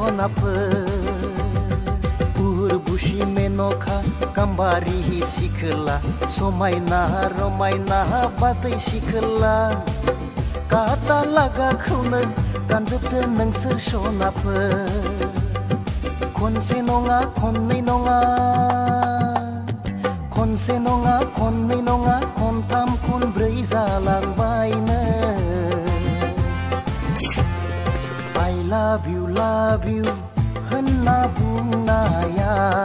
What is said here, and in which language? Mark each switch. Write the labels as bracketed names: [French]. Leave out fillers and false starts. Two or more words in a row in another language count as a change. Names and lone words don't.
[Bodo] सनाफोर उर्बुसि मेनखा गाम्बारि सिखोला समायना रमायना बादै सिखोला काता लागाखौनो गानजोबो नोंसोर सनाफोर खनसे नङा खननै नङा खनसे नङा खननै नङा खनथाम खनब्रै जालांबायनो [English] I love you [Bodo] होनना बुंनाया